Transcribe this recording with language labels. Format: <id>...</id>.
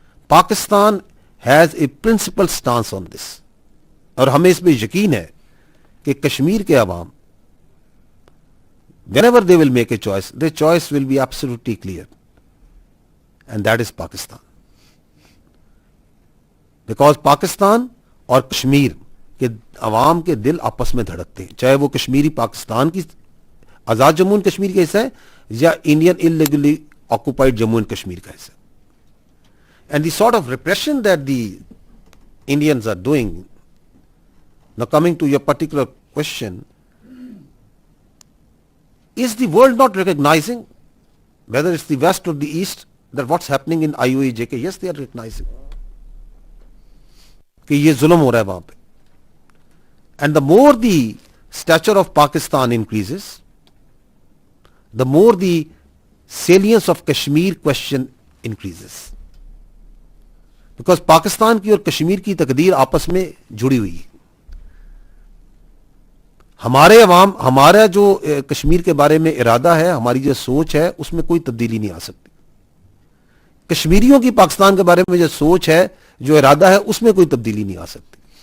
<en>Pakistan has a principle stance on this,</en> <ur>اور ہمیں اس پہ یقین ہے کہ کشمیر کے عوام</ur> <en>whenever they will make a choice, their choice will be absolutely clear, and that is Pakistan.</en> <ur>Because Pakistan اور کشمیر کے عوام کے دل آپس میں دھڑکتے ہیں، چاہے وہ کشمیری پاکستان کی آزاد جموں اینڈ کشمیر کا حصہ ہے یا Indian illegally occupied Jammu and Kashmir کا حصہ ہے.</ur> <en>And the sort of repression that the Indians are doing, now coming to your particular question, is the world not recognizing, whether it's the West or the East, that what's happening in IOEJK? Yes, they are recognizing</en> <ur>کہ یہ ظلم ہو رہا ہے وہاں پہ.</ur> <en>And the more the stature of Pakistan increases, the more the salience of Kashmir question increases.</en> <ur>Because Pakistan کی اور کشمیر کی تقدیر آپس میں جڑی ہوئی ہے. ہمارے عوام، ہمارا جو کشمیر کے بارے میں ارادہ ہے، ہماری جو سوچ ہے، اس میں کوئی تبدیلی نہیں آ سکتی. کشمیریوں کی پاکستان کے بارے میں جو سوچ ہے، جو ارادہ ہے، اس میں کوئی تبدیلی نہیں آ سکتی.</ur>